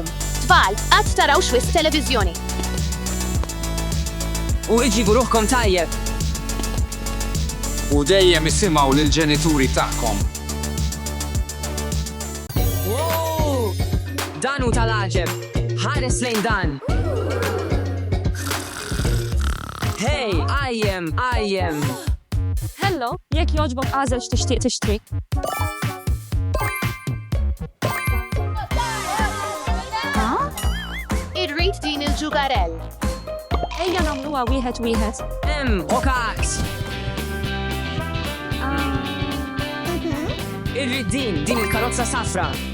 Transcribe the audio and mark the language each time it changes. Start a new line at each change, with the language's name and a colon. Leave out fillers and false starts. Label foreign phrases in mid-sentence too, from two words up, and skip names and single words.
Maltese: Tfal, qatt taraw xwiss televiżjoni. U iġibu ruħkom tajjeb. U dejjem isimgħu lill-ġenituri tagħkom. Wow! Dan hu tal-aġeb. Ħares lejn dan.
English: Hey, I am.
Maltese: Hello, jekk jogħġbok għażel x'tixtieq tixtri. Irrid din il-ġugarell. Ejja nagħmluha wieħed. Okaks. Irrid din il-karozza safra.